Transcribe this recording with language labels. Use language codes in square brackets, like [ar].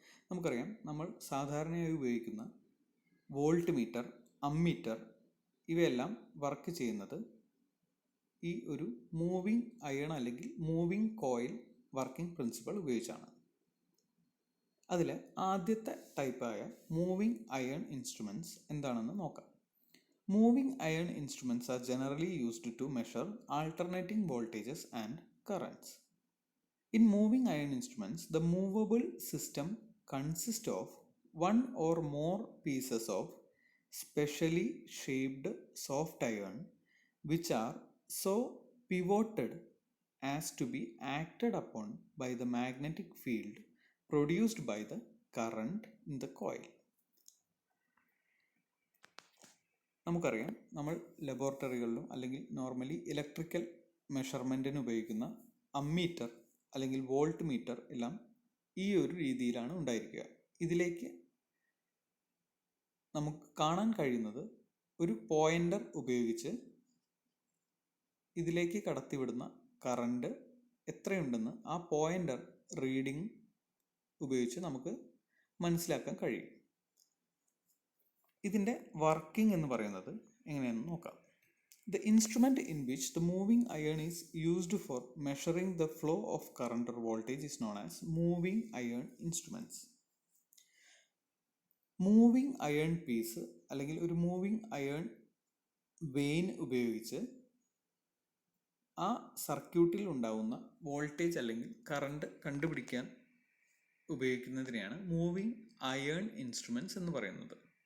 [ml] നമുക്കറിയാം, നമ്മൾ സാധാരണയായി ഉപയോഗിക്കുന്ന വോൾട്ട് മീറ്റർ, അമ്മീറ്റർ ഇവയെല്ലാം വർക്ക് ചെയ്യുന്നത് ഈ ഒരു മൂവിങ് അയേൺ അല്ലെങ്കിൽ മൂവിങ് കോയിൽ വർക്കിംഗ് പ്രിൻസിപ്പൾ ഉപയോഗിച്ചാണ്. അതിൽ ആദ്യത്തെ ടൈപ്പായ മൂവിങ് അയേൺ ഇൻസ്ട്രുമെൻറ്റ്സ് എന്താണെന്ന് നോക്കാം. [en] Moving iron instruments are generally used to measure alternating voltages and currents. In moving iron instruments, the movable system consists of one or more pieces of specially shaped soft iron which are so pivoted as to be acted upon by the magnetic field produced by the current in the coil. [ml] നമുക്കറിയാം, നമ്മൾ ലബോറട്ടറികളിലും അല്ലെങ്കിൽ normally electrical മെഷർമെൻറ്റിന് ഉപയോഗിക്കുന്ന ammeter അല്ലെങ്കിൽ volt meter എല്ലാം ഈ ഒരു രീതിയിലാണ് ഉണ്ടായിരിക്കുക. ഇതിലേക്ക് നമുക്ക് കാണാൻ കഴിയുന്നത് ഒരു പോയിൻ്റർ ഉപയോഗിച്ച് ഇതിലേക്ക് കടത്തിവിടുന്ന കറണ്ട് എത്രയുണ്ടെന്ന് ആ പോയിൻ്റർ റീഡിംഗ് ഉപയോഗിച്ച് നമുക്ക് മനസ്സിലാക്കാൻ കഴിയും. ഇതിൻ്റെ വർക്കിംഗ് എന്ന് പറയുന്നത് എങ്ങനെയാണെന്ന് നോക്കാം. [en] The instrument in which the moving iron is used for measuring the flow of current or voltage is known as moving iron instruments. [ml] Moving iron piece അല്ലെങ്കിൽ ഒരു മൂവിങ് അയേൺ വെയിൻ ഉപയോഗിച്ച് ആ സർക്യൂട്ടിൽ ഉണ്ടാവുന്ന വോൾട്ടേജ് അല്ലെങ്കിൽ കറണ്ട് കണ്ടുപിടിക്കാൻ ഉപയോഗിക്കുന്നതിനെയാണ് moving iron instruments എന്ന് പറയുന്നത്.